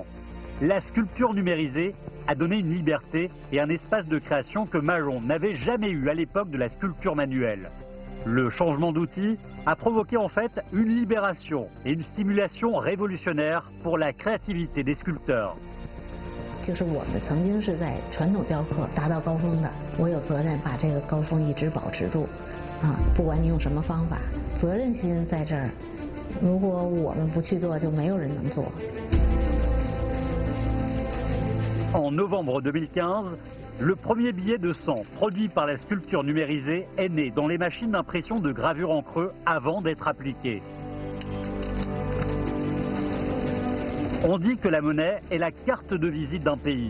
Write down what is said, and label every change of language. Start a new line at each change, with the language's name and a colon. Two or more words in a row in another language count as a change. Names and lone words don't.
French: La sculpture numérisée a donné une liberté et un espace de création que Majon n'avait jamais eu à l'époque de la sculpture manuelle. Le changement d'outil a provoqué en fait une libération et une stimulation révolutionnaire pour la créativité des sculpteurs.
Chinese: 就是我们曾经是在传统雕刻达到高峰的，我有责任把这个高峰一直保持住，不管你用什么方法，责任心在这儿。如果我们不去做，就没有人能做。
French: En novembre 2015, le premier billet de 100 produit par la sculpture numérisée est né dans les machines d'impression de gravure en creux avant d'être appliqué. On dit que la monnaie est la carte de visite d'un pays.